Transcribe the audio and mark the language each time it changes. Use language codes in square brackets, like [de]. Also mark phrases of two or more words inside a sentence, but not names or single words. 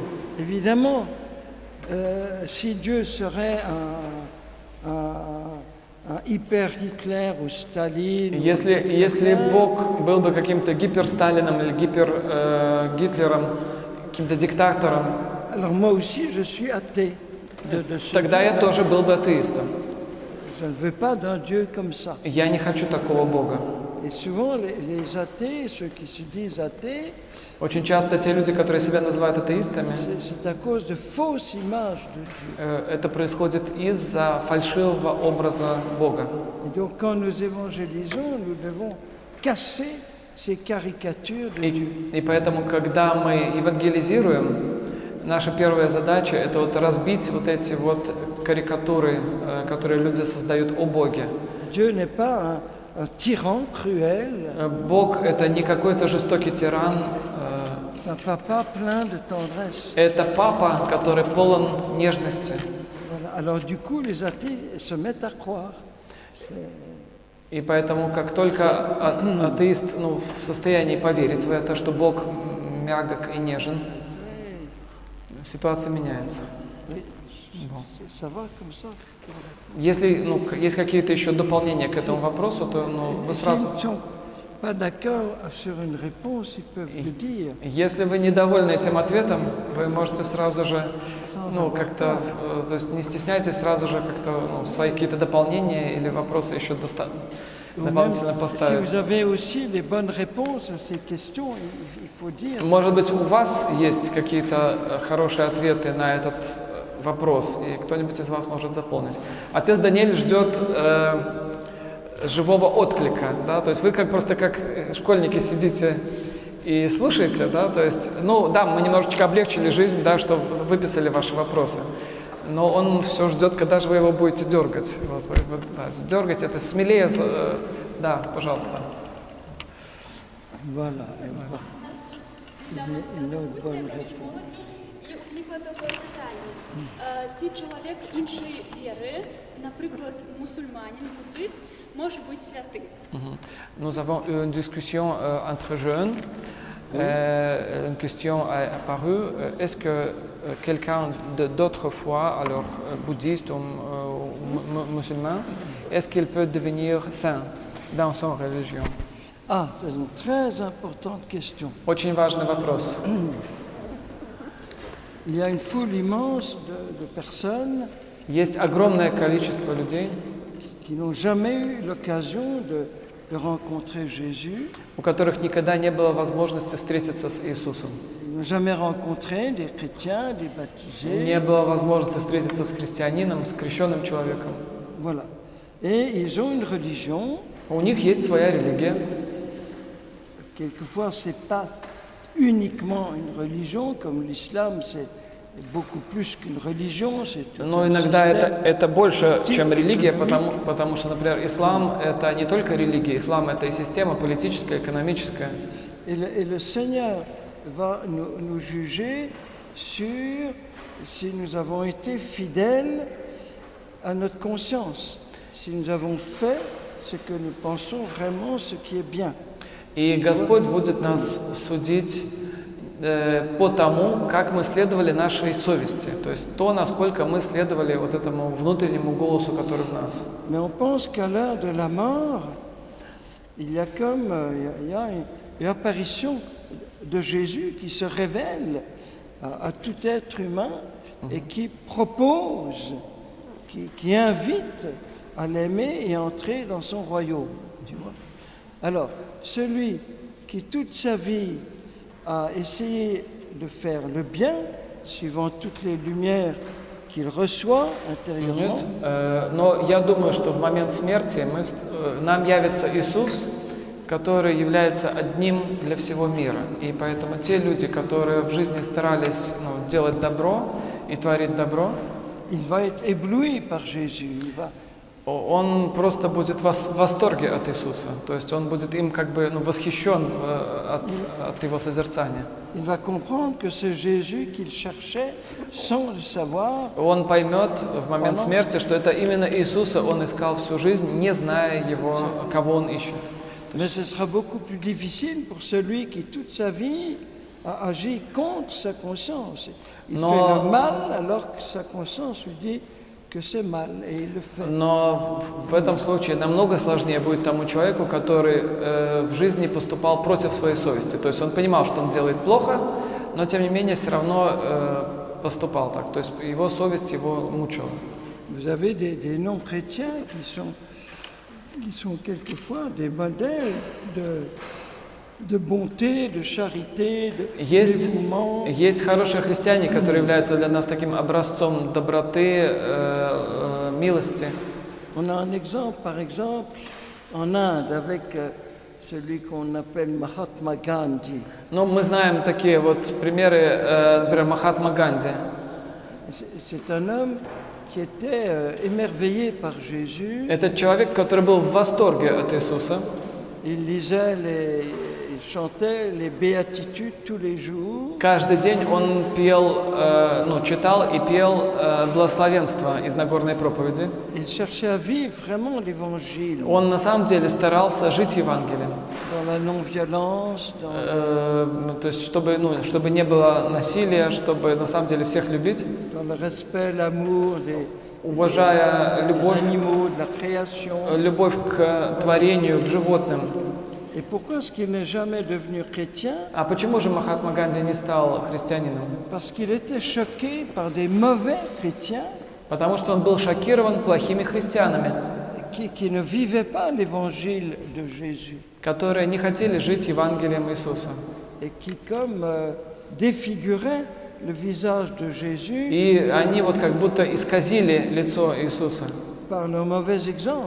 [fr] Évidemment, si Dieu serait un hyper Hitler ou Staline, [ru] Если Бог был бы каким-то гиперсталином или Гитлером, каким-то диктатором, [fr] alors moi aussi je suis athée de ce [ru] тогда я [fr] Dieu. [ru] тоже был бы атеистом. [fr] Je ne veux pas d'un Dieu comme ça. [ru] Я не хочу такого Бога. [fr] Et souvent les athées, ceux qui se disent athées, [ru] Очень часто те люди, которые себя называют атеистами, [fr] c'est à cause de fausses images de Dieu. [ru] это происходит из-за фальшивого образа Бога. [fr] Et donc quand nous évangélisons, nous devons casser ces caricatures de Dieu. [ru] И поэтому, когда мы евангелизируем, наша первая задача – это вот разбить вот эти вот карикатуры, которые люди создают о Боге. [fr] Dieu n'est pas un tyran cruel, [ru] Бог – это не какой-то жестокий тиран, [fr] un papa plein de tendresse. [ru] это папа, который полон нежности. [fr] Voilà. Alors du coup, les athées se mettent à croire. [ru] И поэтому, как только атеист в состоянии поверить в это, что Бог мягок и нежен, ситуация меняется. [fr] Ça va comme ça. [ru] Если есть какие-то еще дополнения к этому вопросу, то вы сразу... [fr] S'ils ne sont pas d'accord sur une réponse, ils peuvent le dire. [ru] Если вы недовольны этим ответом, вы можете сразу же, как-то, то есть не стесняйтесь сразу же как-то свои какие-то дополнения или вопросы еще дополнительно [fr] Si [ru] поставить. [fr] vous avez aussi les bonnes réponses à ces questions, il faut dire. [ru] Может быть, у вас есть какие-то хорошие ответы на этот вопрос, и кто-нибудь из вас может заполнить. Отец Даниэль ждет живого отклика, да, то есть вы просто как школьники сидите и слушаете, да, то есть, мы немножечко облегчили жизнь, да, что выписали ваши вопросы, но он все ждет, когда же вы его будете дергать. Вот, дергайте это смелее, да, пожалуйста. [fr] Voilà. une autre bonne Васильович, réponse. [uk] молодці. І виникло таке питання. Ці чоловік іншої віри, наприклад, мусульманин, буддист, може бути святим. [fr] Nous avons eu une discussion entre jeunes. Une question est apparue. Est-ce que quelqu'un d'autre foi, alors bouddhiste ou musulman, est-ce qu'il peut devenir saint dans son religion? Ah, c'est une très importante question. [ru] Очень важный вопрос. [fr] Il y a une foule immense de personnes [ru] Есть огромное количество людей, [fr] qui n'ont jamais eu l'occasion de rencontrer Jésus, [ru] у которых никогда не было возможности встретиться с Иисусом. [fr] ils n'ont jamais rencontré des chrétiens, des baptisés. [ru] Не было возможности встретиться с христианином, с крещенным человеком. [fr] Voilà. Et ils ont une religion. [ru] У них есть своя религия. [fr] Quelquefois, ce n'est pas uniquement une religion, comme l'islam, c'est beaucoup plus qu'une religion. [ru] Но иногда это больше, чем религия, потому что, например, ислам – это не только религия, ислам – это и система политическая, экономическая. [fr] Et le Seigneur va nous juger sur si nous avons été fidèles à notre conscience, si nous avons fait ce que nous pensons vraiment, ce qui est bien. [ru] И Господь будет нас судить по тому, как мы следовали нашей совести, то есть то, насколько мы следовали вот этому внутреннему голосу, который в нас. [fr] Mais on pense qu'à l'heure de la mort, il y a comme il y a une apparition de Jésus qui se révèle à tout être humain et qui propose, qui invite à l'aimer et entrer dans son royaume. Tu vois? Alors, celui qui toute sa vie a essayé de faire le bien, suivant toutes les lumières qu'il reçoit intérieurement. [ru] Но я думаю, что в момент смерти нам явится Иисус, который является одним для всего мира. И поэтому те люди, которые в жизни старались делать добро и творить добро, [fr] Il va être ébloui par Jésus. [ru] он просто будет в восторге от Иисуса. То есть он будет им как бы восхищен от его созерцания. [fr] Il va comprendre que c'est Jésus qu'il cherchait sans le savoir. [ru] Он поймет в момент смерти, что это именно Иисуса он искал всю жизнь, не зная его, кого он ищет. [fr] Mais ce sera beaucoup plus difficile pour celui qui toute sa vie a agi contre sa conscience. Il fait le mal alors que sa conscience lui dit que c'est mal, et il le fait. [ru] Но в этом случае намного сложнее будет тому человеку, который в жизни поступал против своей совести. То есть он понимал, что он делает плохо, но тем не менее все равно поступал так. То есть его совесть его мучила. [fr] Vous avez des non-chrétiens qui sont quelquefois des modèles de bonté, de charité, de dévouement. [ru] Есть хорошие христиане, которые являются для нас таким образцом доброты, милости. [fr] On a un exemple, par exemple, en Inde, avec celui qu'on appelle Mahatma Gandhi. [ru] Ну, мы знаем такие вот примеры, например, Махатма Ганди. [fr] C'est un homme qui était émerveillé par Jésus. [ru] Это человек, который был в восторге от Иисуса. [fr] Il lisait il chantait les béatitudes tous les jours. [ru] Каждый день он читал и пел благословенство из Нагорной проповеди. [fr] Il cherchait à vivre vraiment l'évangile. [ru] Он на самом деле старался жить Евангелием. [fr] Dans la non-violence, [ru] то есть чтобы не было насилия, чтобы на самом деле всех любить. [fr] dans le respect, l'amour [ru] уважая любовь, [fr] des animaux, de la création. [ru] Любовь к творению, к животным. [fr] Et pourquoi est-ce qu'il n'est jamais devenu chrétien? [ru] А почему же Махатма Ганди не стал христианином? [fr] Parce qu'il était choqué par des mauvais chrétiens. [ru] Потому что он был шокирован плохими христианами, [fr] Qui ne vivaient pas l'évangile de Jésus. [ru] Которые не хотели жить Евангелием Иисуса. [fr] Et qui comme défiguraient le visage de Jésus. [ru] И они вот как будто исказили лицо Иисуса. [fr] Par nos mauvais exemples.